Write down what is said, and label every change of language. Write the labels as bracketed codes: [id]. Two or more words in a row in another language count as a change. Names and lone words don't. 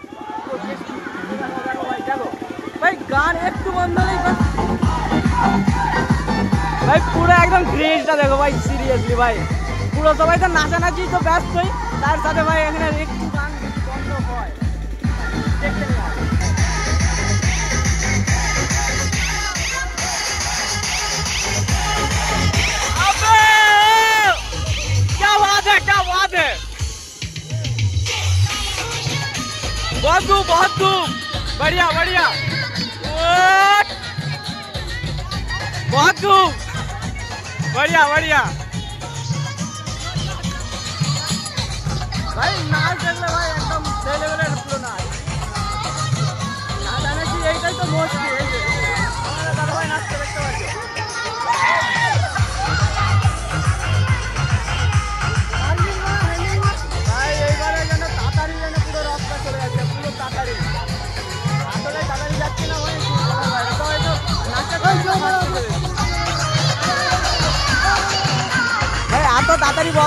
[bn] দেখো ভাই, গান একটু বন্ধ নেই ভাই, পুরো একদম ক্রেজটা দেখো ভাই, সিরিয়াসলি ভাই পুরো সবাই তো নাচানাচি তো ব্যস্তই, তার সাথে ভাই এখানে একটু গান বন্ধ হয় দেখতে নেই। [hi] बहुत धूम, बढ़िया बहुत धूम, बढ़िया भाई। [bn] নাচ দেখলে ভাই একদম সেই লেভেলের পুরো নাচ, না জানে কি এইটাই তো মস্তি। এই যে আমাদের দাদা ভাই নাচতে দেখতে পাচ্ছি ভাই, এইবারে যেন তাড়াতাড়ি যেন পুরো রথটা চলে যাচ্ছে, পুরো তাড়াতাড়ি যাচ্ছে না ভাই, সবাই তো নাচতে ভাই, এত তাড়াতাড়ি বক্স